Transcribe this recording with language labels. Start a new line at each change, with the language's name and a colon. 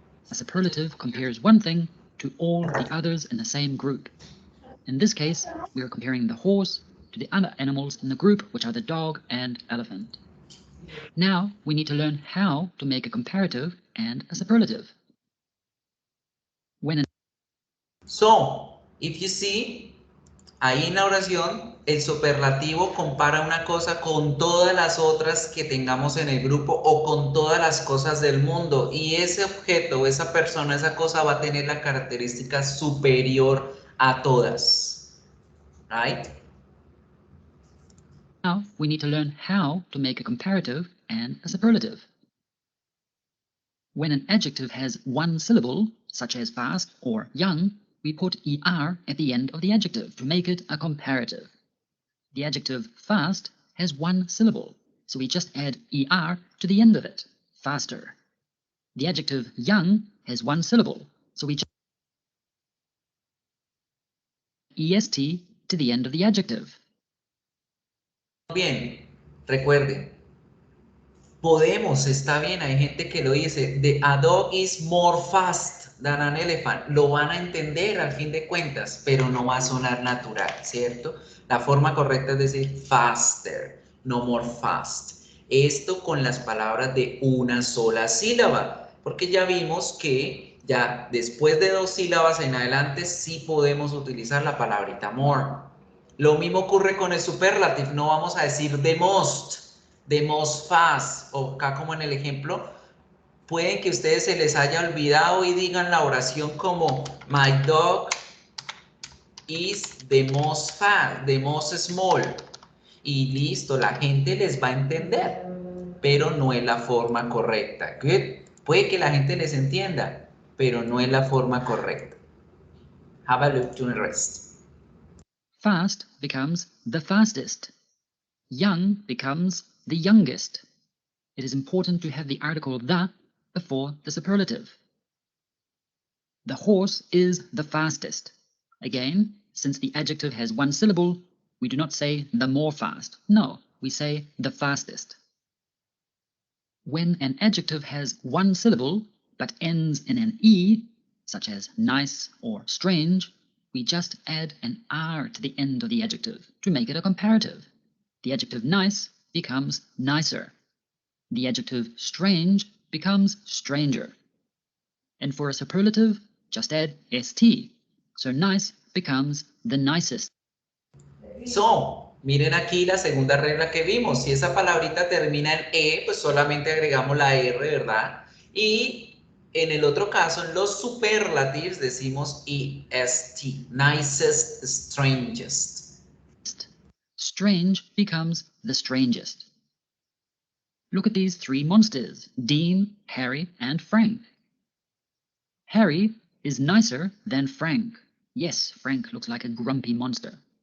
English: A superlative compares one thing to all the others in the same group. In this case, we are comparing the horse to the other animals in the group, which are the dog and elephant. Now, we need to learn how to make a comparative and a superlative. So, if you see,
Spanish: ahí en la oración, el superlativo compara una cosa con todas las otras que tengamos en el grupo o con todas las cosas del mundo. Y ese objeto, esa persona, esa cosa va a tener la característica superior a todas.
English: Right? Now, we need to learn how to make a comparative and a superlative. When an adjective has one syllable, such as fast or young, we put er at the end of the adjective to make it a comparative. The adjective fast has one syllable, so we just add er to the end of it, faster. The adjective young has one syllable, so we just add est to the end of the adjective.
Spanish: Bien, recuerden, podemos, está bien, hay gente que lo dice,
English: a dog is more fast than an elephant,
Spanish: lo van a entender al fin de cuentas, pero no va a sonar natural, ¿cierto? La forma correcta es decir faster, no more fast. Esto con las palabras de una sola sílaba, porque ya vimos que ya después de 2 sílabas en adelante sí podemos utilizar la palabrita more. Lo mismo ocurre con el superlative, no vamos a decir the most fast, o acá como en el ejemplo, pueden que a ustedes se les haya olvidado y digan la oración como
English: my dog is the most fast, the most small,
Spanish: y listo, la gente les va a entender. pero no es la forma correcta.
English: Good.
Spanish: Puede que la gente les entienda, pero no es la forma correcta.
English: Have a look to the rest. Fast becomes the fastest. Young becomes the youngest. It is important to have the article the before the superlative. The horse is the fastest. Again, since the adjective has one syllable, we do not say the more fast. No, we say the fastest. When an adjective has one syllable but ends in an E, such as nice or strange, we just add an R to the end of the adjective to make it a comparative. The adjective nice becomes nicer. The adjective strange becomes stranger. And for a superlative, just add st. So nice becomes the nicest. So,
Spanish: miren aquí la segunda regla que vimos. Si esa palabrita termina en E, pues solamente agregamos la R, ¿verdad? Y en el otro caso, en los superlatives decimos est.
English: Nicest, strangest. Strange becomes the strangest. Look at these three monsters, Dean, Harry, and Frank. Harry is nicer than Frank. Yes, Frank looks like a grumpy monster.